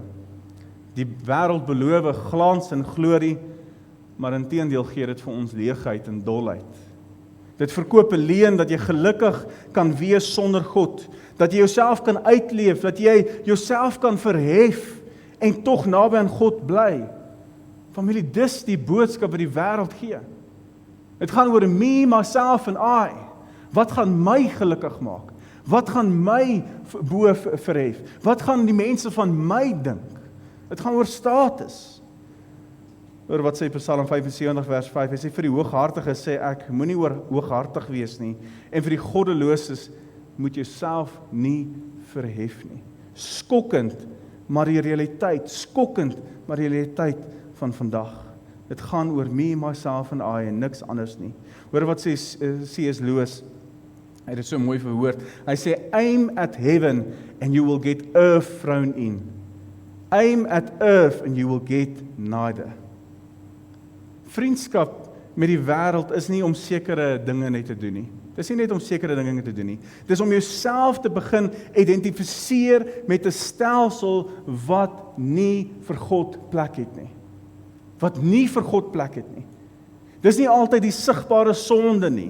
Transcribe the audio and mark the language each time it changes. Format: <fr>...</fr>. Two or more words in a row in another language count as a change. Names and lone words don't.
<af>Die wêreld beloof glans en glorie, maar inteendeel gee dit vir ons leegheid en dolheid. Dit verkoop 'n leuen dat jy gelukkig kan wees sonder God, dat jy jouself kan uitleef, dat jy jouself kan verhef en tog naby aan God bly. Familie, dis die boodskap wat die wêreld gee. Dit gaan oor</af> <en>me, myself and I.</en> <af>Wat gaan my gelukkig maak? Wat gaan my bo verhef? Wat gaan die mense van my dink? Dit gaan oor status. Oor wat sê Psalm 75 vers 5, hy sê vir die hooghartiges sê ek, moenie hooghartig wees nie, en vir die goddeloses moet jouself nie verhef nie. Skokkend, maar die realiteit, skokkend, maar die realiteit van vandag. Dit gaan oor</af> <en>me, myself and I</en> <af>en niks anders nie. Hoor wat sê C.S. Lewis, hy het dit so mooi verwoord, hy sê,</af> <en>aim at heaven and you will get earth thrown in. Aim at earth and you will get neither.</en> <af>Vriendskap met die wêreld is nie om sekere dinge net te doen nie. Dis nie net om sekere dinge te doen nie. Dis om jouself te begin identifiseer met 'n stelsel wat nie vir God plek het nie. Wat nie vir God plek het nie. Dis nie altyd die sigbare sonde nie.</af>